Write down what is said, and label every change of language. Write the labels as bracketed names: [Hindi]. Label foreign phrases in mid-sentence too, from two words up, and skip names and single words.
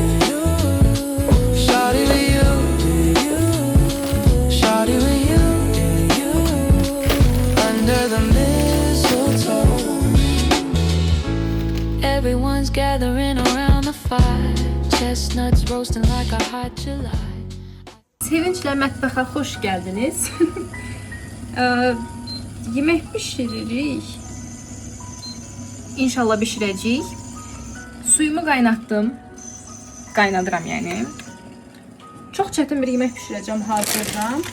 [English] Shawty with you, shawty with you, under the mistletoe. Everyone's gathering around the fire, chestnuts roasting like a hot July. [Azerbaijani] Sevinçlə mətbəxə xoş gəldiniz. Yemək bişiririk. İnşallah bişirəcəyik. Suyumu qaynatdım. Qaynadıram yəni. Çox çətin bir yemək bişirəcəm hazırda.